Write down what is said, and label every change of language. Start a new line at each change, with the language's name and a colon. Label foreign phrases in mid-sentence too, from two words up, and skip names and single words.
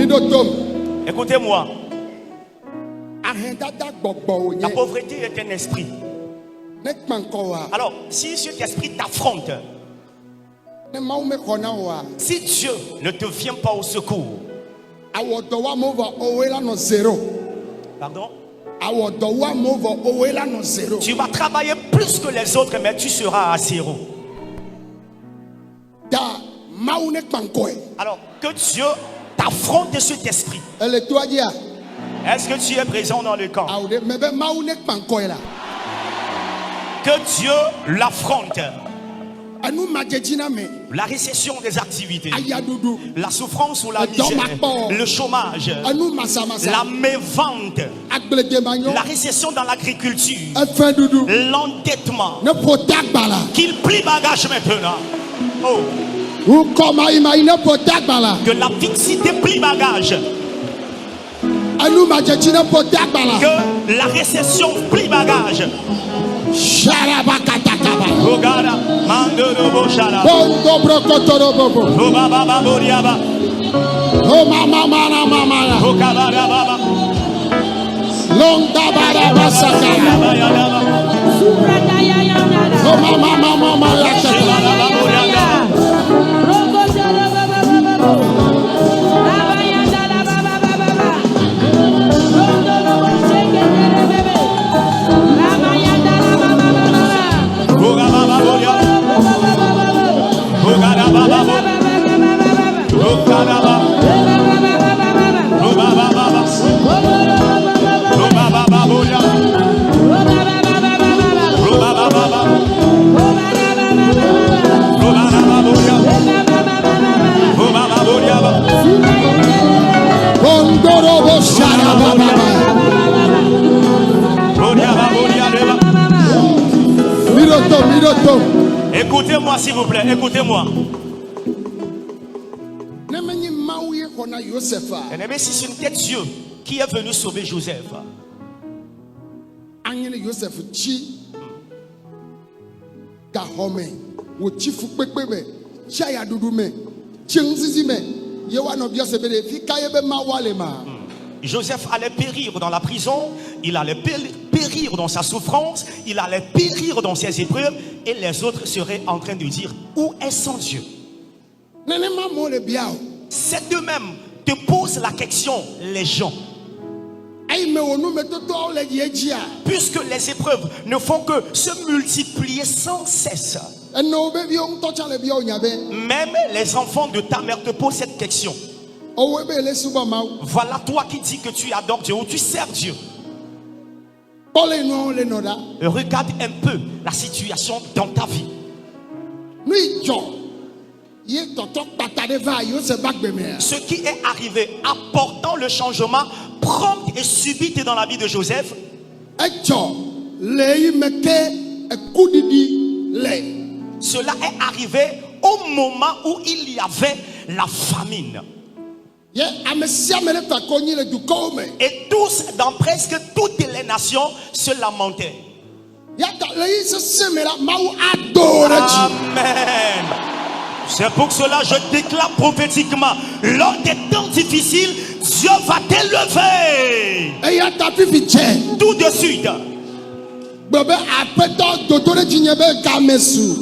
French: Écoutez-moi.
Ewe: Ahendada gbɔgbɔ La wònye.
French: pauvreté est un esprit.
Ewe: Ne kpa ŋkɔ wa.
French: Alors, si cet esprit t'affronte,
Ewe: Ne Mawu mexɔ na wa.
French: si Dieu ne te vient pas au secours,
Ewe: Awɔ dɔ wa amewo vɔ owoe la nɔ 0.
French: pardon,
Ewe: Awɔ dɔ wa amewo vɔ owoe la nɔ 0.
French: tu vas travailler plus que les autres, mais tu seras à 0.
Ewe: Ta Mawu ne kpa ŋkɔe.
French: Alors, que Dieu t'affronte de cet esprit.
Ewe: Ele toa dzia.
French: Est-ce que tu es présent dans le camp?
Ewe: Awo de mɛ bɛ Mawu ne kpa ŋkɔe la.
French: Que Dieu l'affronte.
Ewe: Enu madzedzi na me.
French: La récession des activités,
Ewe: Ayadudu.
French: la souffrance ou la Le misère, dommage. le chômage,
Ewe: Enu masamasa.
French: la mévente,
Ewe: Agbledemanyo.
French: la récession dans l'agriculture,
Ewe: Efe dudu.
French: l'endettement.
Ewe: Ne ƒo tagba la.
French: Qu'il plie bagage maintenant. Oh,
Ewe: Wokɔ mayimayi ne ƒo tagba la.
French: que la fixité plie bagage.
Ewe: Enu madzedzi ne ƒo tagba la.
French: Que la récession plie bagage. Sharabakatakaba. Ogara, mandorobo shala. Bondo brokotorobobo. Obaba boriaba. O mama mana mama ya. Okabara baba. Longa bara basaka. Bayadaba. O mama mama ya. Shebaba boriaba. Ogaba boriaba. Ogara baba. Okara baba. Obaba baba. Obaba boriaba. Obaba baba. Obaba boriaba. Obaba boriaba. Bondorobo sharababa. Boriaba boriaba. Miroto miroto. Écoutez-moi s'il vous plaît, écoutez-moi.
Ewe: Ne menyi Mawu ye xɔ na Yosefa.
French: Bien-aimé, si ce n'était Dieu qui est venu sauver Joseph,
Ewe: Anyele Yosef tsi gaxɔme. Wòtsi fukpekpe me. Tsi ayaɖuɖu me. Tsi ŋuzizi me. Ye woanɔ biɔ se be ɖe fi ka ye be Mawu le ma.
French: Joseph allait périr dans la prison, il allait périr dans sa souffrance, il allait périr dans ses épreuves, et les autres seraient en train de dire, où est son Dieu?
Ewe: Nenema mo le bia o.
French: C'est d'eux-mêmes te posent la question, les gens.
Ewe: Ayi me wo nume totoawo le yie dzia.
French: Puisque les épreuves ne font que se multiplier sans cesse.
Ewe: Eno be viwo ŋutɔ tsã le bia o nya be.
French: Même les enfants de ta mère te posent cette question.
Ewe: Owoe be le suba Mawu.
French: Voilà toi qui dis que tu adores Dieu ou tu sers Dieu.
Ewe: Kpɔle nuawo le nɔ ɖa.
French: Regarde un peu la situation dans ta vie.
Ewe: Nu yi dzɔ. Ye tɔtɔ kpata ɖe va Yosef ba gbemea.
French: Ce qui est arrivé apportant le changement prompt et subite dans la vie de Joseph,
Ewe: Edzɔ le yi me ke ekuɖiɖi le.
French: cela est arrivé au moment où il y avait la famine.
Ewe: Ye ame sia ame ɖe fa konyi le dukɔwo me.
French: Et tous, dans presque toutes les nations, se lamentaient.
Ewe: Yata le yi sese me la Mawu ado ɖe dzi. Amen.
French: C'est pour cela que je déclare prophétiquement, lors des temps difficiles, Dieu va t'élever.
Ewe: Eya ta fifi tse.
French: Tout de suite.
Ewe: Gbe be aƒetɔ dodo ɖe dzi nye be game su.